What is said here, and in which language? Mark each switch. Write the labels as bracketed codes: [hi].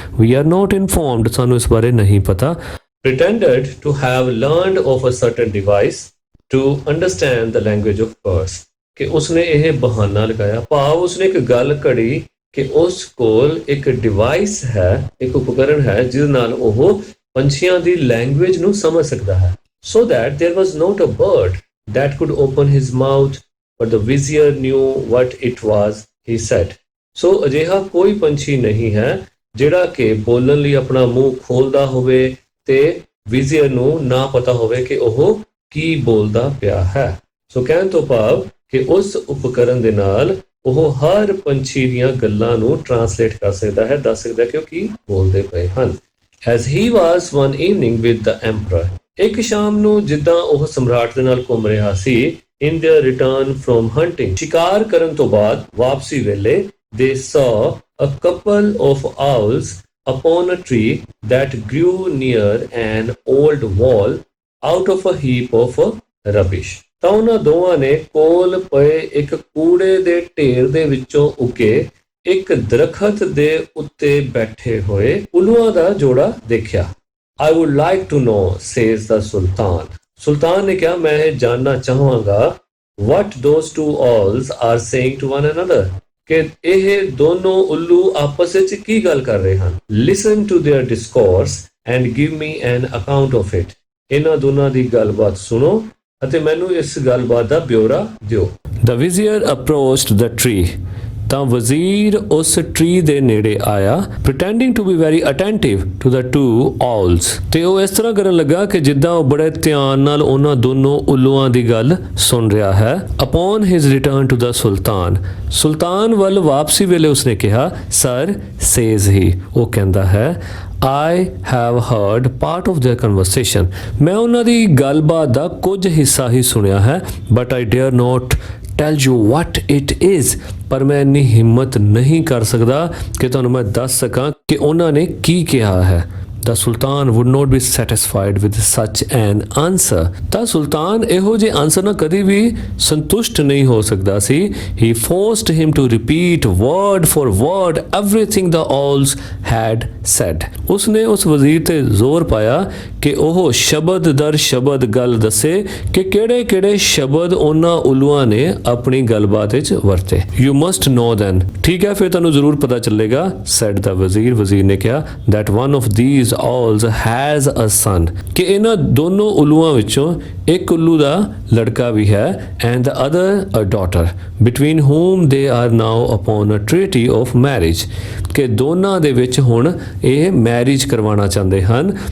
[en] we are not informed, [pa] ਸਾਨੂੰ ਇਸ ਬਾਰੇ ਨਹੀਂ ਪਤਾ। [en] pretended to have learned of a certain device to understand the language of birds [pa] ਕਿ ਉਸਨੇ ਇਹ ਬਹਾਨਾ ਲਗਾਇਆ, ਭਾਵ ਉਸਨੇ ਇੱਕ ਗੱਲ ਘੜੀ ਕਿ ਉਸ ਕੋਲ ਇੱਕ ਡਿਵਾਈਸ ਹੈ, ਇੱਕ ਉਪਕਰਨ ਹੈ ਜਿਸ ਨਾਲ ਉਹ ਪੰਛੀਆਂ ਦੀ ਲੈਂਗੁਏਜ ਨੂੰ ਸਮਝ ਸਕਦਾ ਹੈ। [en] So that there was not a bird that could open his mouth, but the vizier knew what it was he said। [pa] So ਅਜਿਹਾ ਕੋਈ ਪੰਛੀ ਨਹੀਂ ਹੈ ਜਿਹੜਾ ਕਿ ਬੋਲਣ ਲਈ ਆਪਣਾ ਮੂੰਹ ਖੋਲਦਾ ਹੋਵੇ ਤੇ ਵਿਜ਼ੀਅਰ ਨੂੰ ਨਾ ਪਤਾ ਹੋਵੇ ਕਿ ਉਹ ਕੀ ਬੋਲਦਾ ਪਿਆ ਹੈ। ਸੋ ਕਹਿਣ ਤੋਂ ਭਾਵ ਕਿ ਉਸ ਉਪਕਰਨ ਦੇ ਨਾਲ ਉਹ ਹਰ ਪੰਛੀ ਦੀਆਂ ਗੱਲਾਂ ਨੂੰ ਟਰਾਂਸਲੇਟ ਕਰ ਸਕਦਾ ਹੈ, ਦੱਸ ਸਕਦਾ ਕਿ ਉਹ ਕੀ ਬੋਲਦੇ ਪਏ ਹਨ। [en] As he was one evening with the emperor, [pa] ਇੱਕ ਸ਼ਾਮ ਨੂੰ ਜਿੱਦਾਂ ਉਹ ਸਮਰਾਟ ਦੇ ਨਾਲ ਘੁੰਮ ਰਿਹਾ ਸੀ, [en] in their return from hunting, [pa] ਸ਼ਿਕਾਰ ਕਰਨ ਤੋਂ ਬਾਅਦ ਵਾਪਸੀ ਵੇਲੇ, [en] they saw a couple of owls upon a tree that grew near an old wall out of a heap of rubbish। [pa] ਤਾਂ ਉਹਨਾਂ ਦੋਵਾਂ ਨੇ ਕੋਲ ਪਏ ਇੱਕ ਕੂੜੇ ਦੇ ਢੇਰ ਦੇ ਵਿੱਚੋਂ ਉੱਗੇ ਇੱਕ ਦਰਖਤ ਦੇ ਉੱਤੇ ਬੈਠੇ ਹੋਏ ਉੱਲੂਆਂ ਦਾ ਜੋੜਾ ਦੇਖਿਆ। [en] I would like to know, says the Sultan। [pa] ਸੁਲਤਾਨ ਨੇ ਕਿਹਾ, ਮੈਂ ਇਹ ਜਾਣਨਾ ਚਾਹਾਂਗਾ [en] what those two owls are saying to one another [pa] ਕਿ ਇਹ ਦੋਨੋਂ ਉੱਲੂ ਆਪਸ ਵਿੱਚ ਕੀ ਗੱਲ ਕਰ ਰਹੇ ਹਨ। [en] Listen to their discourse and give me an account of it। [pa] ਇਹਨਾਂ ਦੋਨਾਂ ਦੀ ਗੱਲਬਾਤ ਸੁਣੋ ਅਤੇ ਮੈਨੂੰ ਇਸ ਗੱਲਬਾਤ ਦਾ ਬਿਊਰਾ ਦਿਓ। [en] The vizier approached the tree। [pa] ਤਾਂ ਵਜ਼ੀਰ ਉਸ ਟਰੀ ਦੇ ਨੇੜੇ ਆਇਆ, [en] pretending to be very attentive to the two owls। [pa] ਤੇ ਉਹ ਇਸ ਤਰ੍ਹਾਂ ਕਰਨ ਲੱਗਾ ਕਿ ਜਿੱਦਾਂ ਉਹ ਬੜੇ ਧਿਆਨ ਨਾਲ ਉਹਨਾਂ ਦੋਨੋਂ ਉੱਲੂਆਂ ਦੀ ਗੱਲ ਸੁਣ ਰਿਹਾ ਹੈ। [en] Upon his return to the Sultan, [pa] ਸੁਲਤਾਨ ਵੱਲ ਵਾਪਸੀ ਵੇਲੇ ਉਸਨੇ ਕਿਹਾ, [en] Sir, says he, [pa] ਉਹ ਕਹਿੰਦਾ ਹੈ, [en] I have heard part of their conversation. [pa] ਮੈਂ ਉਹਨਾਂ ਦੀ ਗੱਲਬਾਤ ਦਾ ਕੁਝ ਹਿੱਸਾ ਹੀ ਸੁਣਿਆ ਹੈ, [en] but I dare not tell you what it is. [pa] ਪਰ ਮੈਂ ਇੰਨੀ ਹਿੰਮਤ ਨਹੀਂ ਕਰ ਸਕਦਾ ਕਿ ਤੁਹਾਨੂੰ ਮੈਂ ਦੱਸ ਸਕਾਂ ਕਿ ਉਹਨਾਂ ਨੇ ਕੀ ਕਿਹਾ ਹੈ। [en] The Sultan would not be satisfied with such an answer. [pa] ਤਾਂ ਸੁਲਤਾਨ ਇਹੋ ਜਿਹੇ ਆਨਸਰ ਨਾਲ ਕਦੀ ਵੀ ਸੰਤੁਸ਼ਟ ਨਹੀਂ ਹੋ ਸਕਦਾ ਸੀ। [en] He forced him to repeat word for word everything the owls had said. [pa] ਉਸਨੇ ਉਸ ਵਜ਼ੀਰ ਤੇ ਜ਼ੋਰ ਪਾਇਆ ਕਿ ਉਹ ਸ਼ਬਦ ਦਰ ਸ਼ਬਦ ਗੱਲ ਦੱਸੇ ਕਿ ਕਿਹੜੇ-ਕਿਹੜੇ ਸ਼ਬਦ ਉਹਨਾਂ ਉਲੂਆਂ ਨੇ ਆਪਣੀ ਗੱਲਬਾਤ ਵਿੱਚ ਵਰਤੇ। [en] You must know then. [pa] ਠੀਕ ਹੈ, ਫਿਰ ਤੁਹਾਨੂੰ ਜ਼ਰੂਰ ਪਤਾ ਚੱਲੇਗਾ, [en] said the [pa] ਵਜ਼ੀਰ। ਵਜ਼ੀਰ ਨੇ ਕਿਹਾ [en] that one of these owls has a son, [pa] ਕਿ ਇਹਨਾਂ ਦੋਨੋਂ ਉਲੂਆਂ ਵਿੱਚੋਂ ਇੱਕ ਉੱਲੂ ਦਾ ਲੜਕਾ ਵੀ ਹੈ, [en] and the other a daughter, between whom they are now upon a treaty of marriage, [pa] ਕਿ ਦੋਨਾਂ ਦੇ ਵਿੱਚ ਹੁਣ ਇਹ ਮੈਰਿਜ ਕਰਵਾਉਣਾ ਚਾਹੁੰਦੇ ਹਨ।